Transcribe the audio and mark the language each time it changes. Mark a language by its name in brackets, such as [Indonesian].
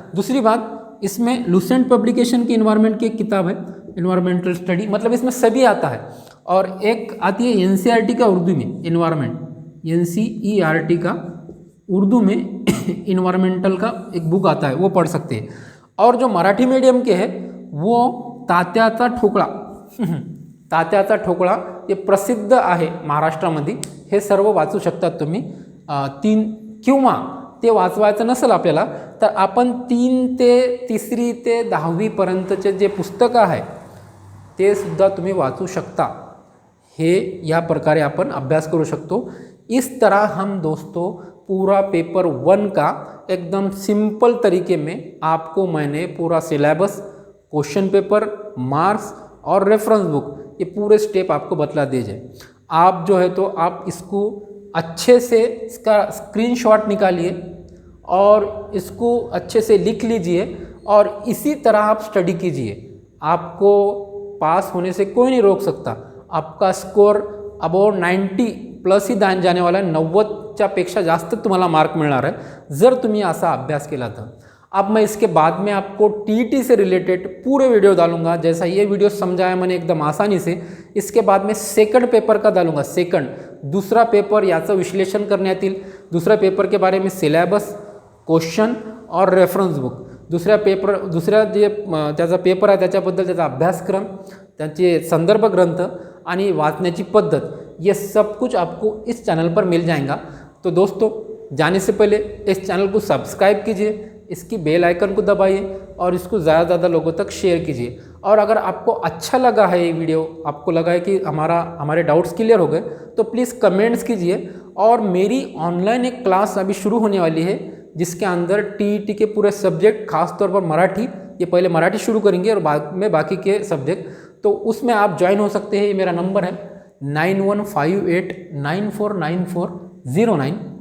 [Hindi] दूसरी बात, इसमें लुसेंट पब्लिकेशन की इन्वायरमेंट की एक किताब है इन्वायरमेंटल स्टडी, मतलब इसमें सभी आता है। और एक आती है NCERT का उर्दू में इन्वायरमेंट, NCERT का उर्दू में इन्वायरमेंटल का एक बुक आता है, वो पढ़ सकते हैं। और जो मराठी मीडियम के है वो [Marathi] तात्याचा ठोकळा तात्याचा ठोकळा हे प्रसिद्ध आहे महाराष्ट्रामध्ये, हे सर्व वाचू शकतात तुम्ही। 3 किंवा ते वाचवायचं नसेल आपल्याला तर आपण 3 ते 3री ते 10वी पर्यंतचे जे पुस्तकं आहे ते सुद्धा तुम्ही वाचू शकता। हे या प्रकारे अपन अभ्यास करू शकतो। [Hindi] इस तरह हम दोस्तों पूरा पेपर 1 का एकदम सिंपल तरीके में आपको मैंने पूरा सिलेबस, क्वेश्चन पेपर, मार्क्स और रेफरेंस बुक ये पूरे स्टेप आपको बतला दिए जाए। आप जो है तो आप इसको अच्छे से इसका स्क्रीनशॉट निकालिए और इसको अच्छे से लिख लीजिए और इसी तरह आप स्टडी कीजिए। आपको पास होने से कोई नहीं रोक सकता। आपका स्कोर अबाउट 90+ ही जाने वाला है, [Marathi] 90च्या पेक्षा जास्त तुम्हाला मार्क मिळणार है जर तुम्ही असा अभ्यास केला तर। [Hindi] अब मैं इसके बाद में आपको TET से रिलेटेड पूरे वीडियो डालूंगा, जैसा ये वीडियो समझाया मैंने एकदम आसानी से। इसके बाद में सेकंड पेपर का डालूंगा, सेकंड दूसरा पेपर [Marathi] याचं विश्लेषण करण्यात येईल। [Hindi] दुसऱ्या पेपर के बारे में सिलेबस, क्वेश्चन और रेफरेंस बुक, [Marathi] दुसऱ्या जे त्याचा पेपर आहे त्याच्याबद्दल त्याचा अभ्यासक्रम, त्याचे संदर्भ ग्रंथ आणि वाचण्याची पद्धत, [Hindi] ये सब कुछ आपको इस चैनल पर मिल जाएगा। तो दोस्तों जाने से पहले इस चैनल को सब्सक्राइब कीजिए, इसकी बेल आइकन को दबाइए और इसको ज़्यादा से ज़्यादा लोगों तक शेयर कीजिए। और अगर आपको अच्छा लगा है ये वीडियो, आपको लगा है कि हमारे डाउट्स क्लियर हो गए, तो प्लीज़ कमेंट्स कीजिए। और मेरी ऑनलाइन एक क्लास अभी शुरू होने वाली है जिसके अंदर TET के पूरे सब्जेक्ट, खासतौर पर मराठी, ये पहले मराठी शुरू करेंगे और बाद में बाकी के सब्जेक्ट, तो उसमें आप ज्वाइन हो सकते हैं। ये मेरा नंबर है 9158949409।